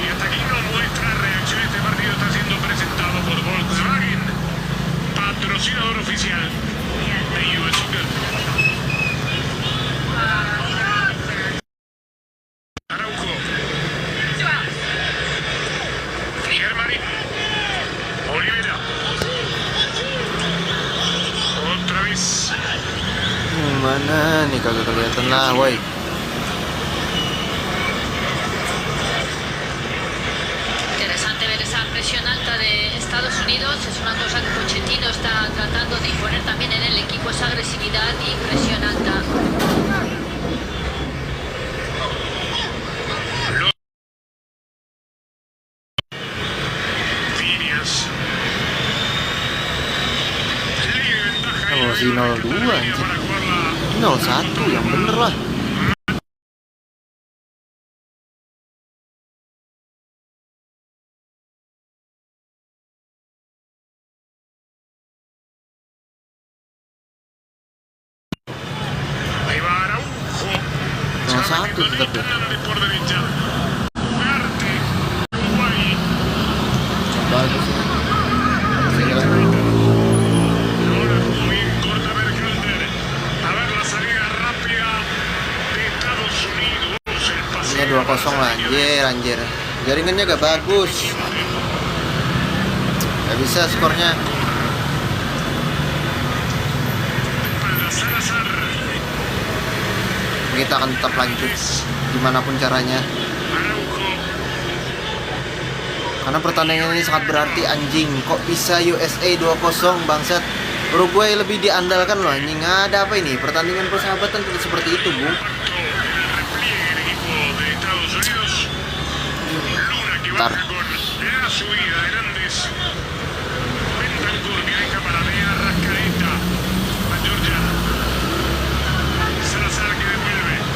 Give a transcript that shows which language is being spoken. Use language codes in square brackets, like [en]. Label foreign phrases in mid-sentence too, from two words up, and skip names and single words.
[es] Hasta aquí no muestra reacción. Este partido está siendo presentado por Volkswagen, patrocinador oficial de US Soccer. Araujo. Germarín. Olivera. Otra vez. [id] Mana nih kagak kelihatan lah, woi. [es] Interesante ver esa presión alta de Estados Unidos. Es una cosa que Pochettino está tratando de imponer también en el equipo, esa agresividad y presión alta. Líneas. Ley de ventaja. [id] Oh, si 0-2 anjir. [es] Para jugarla. [id] 0-1 yang bener lah. [es] Ahí va Araujo. [id] Nomor [es] Se va [id] satu [es] metiendo [id] tetap ya. [es] Hernández por derecha. Ugarte. Uruguay. [id] Bagus ya. [es] Ahora muy bien corta Berhalter. A ver la salida rápida de Estados Unidos. El pase. [id] Ini 2-0 lah, anjir. Jaringannya gak bagus. Gak bisa skornya. [es] Espalda Salazar. [id] Kita akan tetap lanjut gimana pun caranya. Araujo. Karena pertandingan ini sangat berarti anjing. Kok bisa USA 2-0 bangsat. Uruguay lebih diandalkan loh anjing. Ada apa ini? Pertandingan persahabatan tidak seperti itu, Bu. [es] Repliegue el equipo de Estados Unidos. Luna que Tar. baja con la subida. Hernández. Bentancur que deja para Lea Rascaeta. A Georgia. Salazar que devuelve.